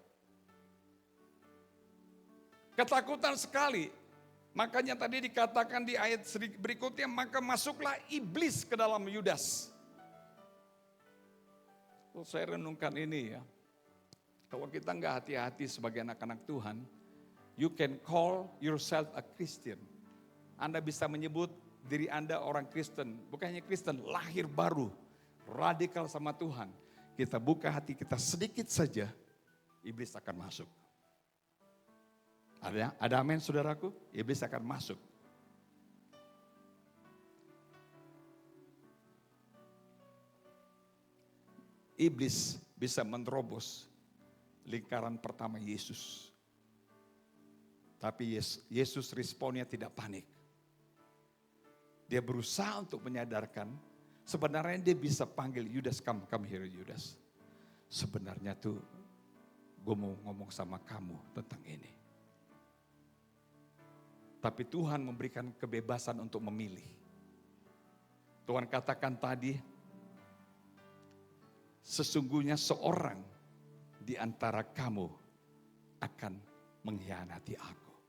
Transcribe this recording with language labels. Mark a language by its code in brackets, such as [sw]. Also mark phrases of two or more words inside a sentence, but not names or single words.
[id] Ketakutan sekali. Makanya tadi dikatakan di ayat berikutnya, maka masuklah iblis ke dalam Yudas. Saya renungkan ini ya, kalau kita nggak hati-hati sebagai anak-anak Tuhan, [en] you can call yourself a Christian. [id] Anda bisa menyebut diri Anda orang Kristen, bukan hanya Kristen, lahir baru, radikal sama Tuhan. Kita buka hati kita sedikit saja, iblis akan masuk. Ada amin saudaraku? Iblis akan masuk. Iblis bisa menerobos lingkaran pertama Yesus. Tapi Yesus responnya tidak panik. Dia berusaha untuk menyadarkan, sebenarnya dia bisa panggil Yudas, [en] come here Yudas. [id] Sebenarnya tuh gue mau ngomong sama kamu tentang ini. Tapi Tuhan memberikan kebebasan untuk memilih. Tuhan katakan tadi, sesungguhnya seorang di antara kamu akan mengkhianati aku.